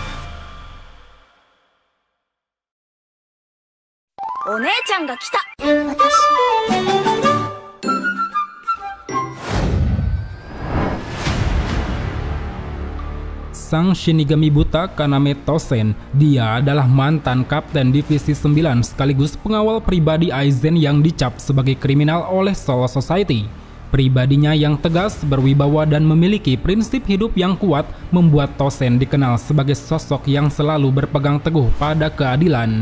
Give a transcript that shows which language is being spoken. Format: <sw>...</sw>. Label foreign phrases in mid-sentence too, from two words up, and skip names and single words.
<ja>お姉ちゃんが来た。</ja> <id>Sang Shinigami buta Kaname Tosen, dia adalah mantan kapten divisi 9 sekaligus pengawal pribadi Aizen yang dicap sebagai kriminal oleh Soul Society. Pribadinya yang tegas, berwibawa dan memiliki prinsip hidup yang kuat membuat Tosen dikenal sebagai sosok yang selalu berpegang teguh pada keadilan.</id>